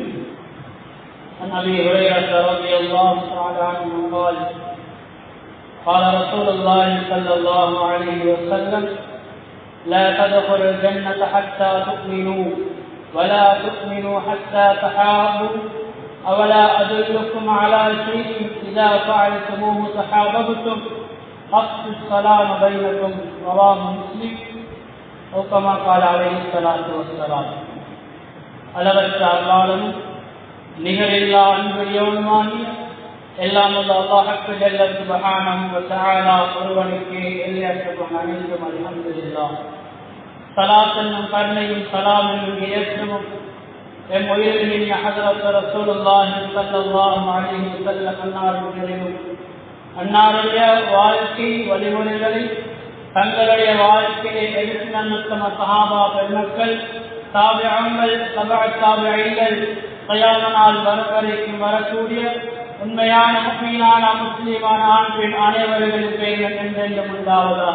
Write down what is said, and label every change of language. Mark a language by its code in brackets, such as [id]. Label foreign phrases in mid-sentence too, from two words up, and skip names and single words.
[ar] عن أبي هريرة رضي الله تعالى عنه قال: قال رسول الله صلى الله عليه وسلم: لا تدخلوا الجنة حتى تؤمنوا ولا تؤمنوا حتى تحابوا أولا أدلكم على شيء إذا فعلتموه تحاببتم أفشوا السلام بينكم. رواه مسلم. أو كما قال عليه الصلاة والسلام. [ta] அளவற்ற அல்லாஹ்வும் நிகரில்லா அன்புடையவனுமாகிய எல்லாம் வல்ல [ar] الله جل سبحانه وتعالى [ta] ஒருவனுக்கு எல்லையற்ற அனைத்தும் அல்ஹம்துலில்லாஹ். ஸலாத் என்னும் கருணையும் சலாம் என்னும் ஏற்றமும் எம் உயிரின் ஹஜ்ரத் [ar] رسول الله صلى الله عليه وسلم [ta] அன்னாருடைய வாழ்க்கை வழிமுறைகளை தங்களுடைய வாழ்க்கையை எடுத்து நடந்த சஹாபா பெருமக்கள், தாபிஈன்கள், தபஅத் தாபிஈன்கள், கியாமத் நாள் வரைக்கும் வரக்கூடிய உண்மையான முஃமினான முஸ்லிமான ஆண் பெண் அனைவர்களின் பெயர்கள் என்றென்றும் உண்டாவதாக.